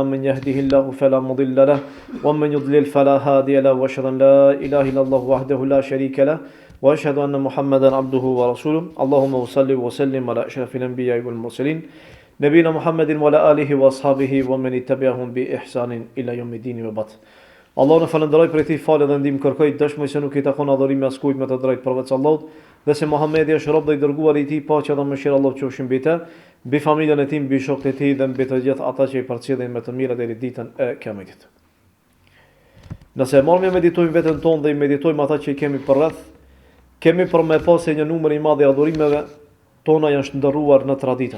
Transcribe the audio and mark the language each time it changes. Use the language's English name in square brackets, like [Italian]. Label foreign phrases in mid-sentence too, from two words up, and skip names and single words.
[Arabic] من يهده الله فلا مضل له ومن يضلل فلا هادي له وأشهد أن لا إله إلا الله وحده لا شريك له وأشهد أن محمدا عبده ورسوله. اللهم صل وسلم على أشرف الأنبياء والمرسلين نبينا محمد وعلى آله وأصحابه ومن اتبعهم بإحسان إلى يوم الدين وبعد. [Albanian] Allah në falenderoj për këtij falë dhe ndihmë kërkoj, dëshmoj se nuk i takon adhurimi askujt me të drejtë përveç Allahut, dhe se Muhamedi është rob dhe i dërguar i tij, paqja dhe mëshira e Allahut qofshin mbi të, mbi familjen e tij, mbi shokët e tij dhe mbi të gjithë ata që i përcjellin me të mira deri ditën e Kiametit. Nëse marrim meditojmë veten tonë dhe i meditojmë ata që i kemi përreth, kemi për me pas se një numër i madh i adhurimeve tona janë shndërruar në traditë.